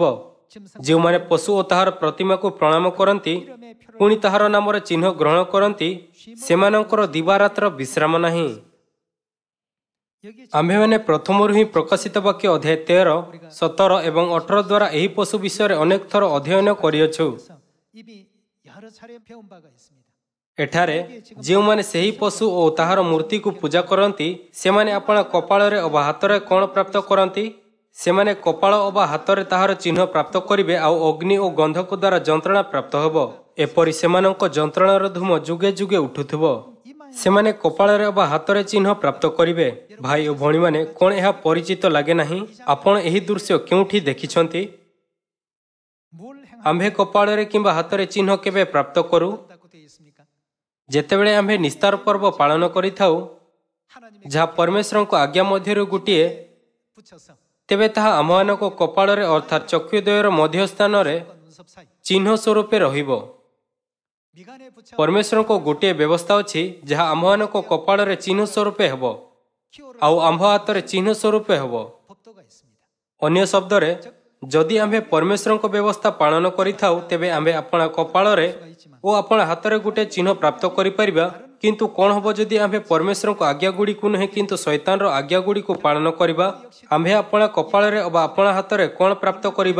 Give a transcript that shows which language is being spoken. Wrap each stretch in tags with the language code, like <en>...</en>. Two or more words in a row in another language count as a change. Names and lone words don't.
<or>ଯେଉଁମାନେ ପଶୁ ଓ ତାହାର ପ୍ରତିମାକୁ ପ୍ରଣାମ କରନ୍ତି, ପୁଣି ତାହାର ନାମରେ ଚିହ୍ନ ଗ୍ରହଣ କରନ୍ତି, ସେମାନଙ୍କର ଦିବାରାତ୍ର ବିଶ୍ରାମ ନାହିଁ। ଆମ୍ଭେମାନେ ପ୍ରଥମରୁ ହିଁ ପ୍ରକାଶିତ ବାକ୍ୟ ଅଧ୍ୟାୟ 13, 17 ଏବଂ 18 ଦ୍ୱାରା ଏହି ପଶୁ ବିଷୟରେ ଅନେକ ଥର ଅଧ୍ୟୟନ କରିଅଛୁ।</or> <ko>이미 여러 차례 배운 바가 있습니다.</ko> <or>ଏଠାରେ ଯେଉଁମାନେ ସେହି ପଶୁ ଓ ତାହାର ମୂର୍ତ୍ତିକୁ ପୂଜା କରନ୍ତି, ସେମାନେ ଆପଣା କପାଳରେ ଅବା ହାତରେ କ'ଣ ପ୍ରାପ୍ତ କରନ୍ତି? ସେମାନେ କପାଳ ଅବା ହାତରେ ତାହାର ଚିହ୍ନ ପ୍ରାପ୍ତ କରିବେ, ଆଉ ଅଗ୍ନି ଓ ଗନ୍ଧକ ଦ୍ୱାରା ଯନ୍ତ୍ରଣା ପ୍ରାପ୍ତ ହେବ। ଏପରି ସେମାନଙ୍କ ଯନ୍ତ୍ରଣାର ଧୂମ ଯୁଗେ ଯୁଗେ ଉଠୁଥିବ। ସେମାନେ କପାଳରେ ଅବା ହାତରେ ଚିହ୍ନ ପ୍ରାପ୍ତ କରିବେ। ଭାଇ ଓ ଭଉଣୀମାନେ, କ'ଣ ଏହା ପରିଚିତ ଲାଗେ ନାହିଁ? ଆପଣ ଏହି ଦୃଶ୍ୟ କେଉଁଠି ଦେଖିଛନ୍ତି?</or> <ko>뭘</ko> <or>ଆମ୍ଭେ କପାଳରେ କିମ୍ବା ହାତରେ ଚିହ୍ନ କେବେ ପ୍ରାପ୍ତ କରୁ?</or> <ko>행한다고 되어 있습니까?</ko> <or>ଯେତେବେଳେ ଆମ୍ଭେ ନିସ୍ତାର ପର୍ବ ପାଳନ କରିଥାଉ,</or> <ko>하나님의</ko> <or>ଯାହା ପରମେଶ୍ୱରଙ୍କ ଆଜ୍ଞା ମଧ୍ୟରୁ ଗୋଟିଏ,</or> <ko>붙여서</ko> <or>ତେବେ ତାହା ଆମମାନଙ୍କ କପାଳରେ ଅର୍ଥାତ୍ ଚକ୍ଷୁଦ୍ୱୟର ମଧ୍ୟସ୍ଥାନରେ</or> <ko>눈썹 사이</ko> <or>ଚିହ୍ନ ସ୍ୱରୂପେ ରହିବ।</or> <ko>미간에 붙여</ko> <or>ପରମେଶ୍ୱରଙ୍କ ଗୋଟିଏ ବ୍ୟବସ୍ଥା ଅଛି, ଯାହା ଆମ୍ଭମାନଙ୍କ କପାଳରେ ଚିହ୍ନ ସ୍ୱରୂପେ ହେବ, ଆଉ ଆମ୍ଭ ହାତରେ ଚିହ୍ନ ସ୍ୱରୂପେ ହେବ।</or> <ko>법도가 있습니다.</ko> <or>ଅନ୍ୟ ଶବ୍ଦରେ, ଯଦି ଆମ୍ଭେ ପରମେଶ୍ୱରଙ୍କ ବ୍ୟବସ୍ଥା ପାଳନ କରିଥାଉ, ତେବେ ଆମ୍ଭେ ଆପଣା କପାଳରେ ଓ ଆପଣା ହାତରେ ଗୋଟିଏ ଚିହ୍ନ ପ୍ରାପ୍ତ କରିପାରିବା। କିନ୍ତୁ କ'ଣ ହେବ ଯଦି ଆମ୍ଭେ ପରମେଶ୍ୱରଙ୍କ ଆଜ୍ଞାଗୁଡ଼ିକୁ ନୁହେଁ କିନ୍ତୁ ଶୈତାନର ଆଜ୍ଞାଗୁଡ଼ିକୁ ପାଳନ କରିବା? ଆମ୍ଭେ ଆପଣା କପାଳରେ ଅବା ଆପଣା ହାତରେ କ'ଣ ପ୍ରାପ୍ତ କରିବା?</or>